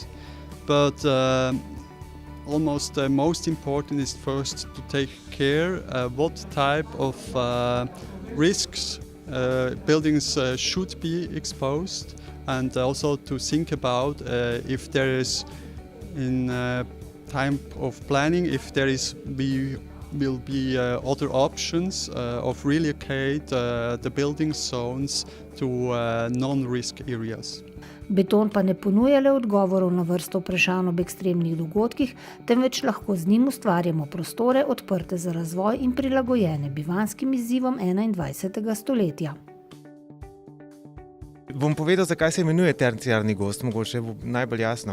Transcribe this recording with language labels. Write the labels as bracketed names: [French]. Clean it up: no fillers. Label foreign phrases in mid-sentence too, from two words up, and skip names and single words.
[English] But almost the most important is first to take care what type of risks buildings should be exposed, and also to think about if there is in time of planning, if there will be other options of relocate the building zones to non-risk areas. [Slovenian] Beton pa ne ponuja le odgovorov na vrsto vprašanj ob ekstremnih dogodkih, temveč lahko z njim ustvarjamo prostore odprte za razvoj in prilagojene bivanjskim izzivom 21. stoletja. Bom povedal, zakaj se imenuje terciarni gozd, mogoče bo najbolj jasno.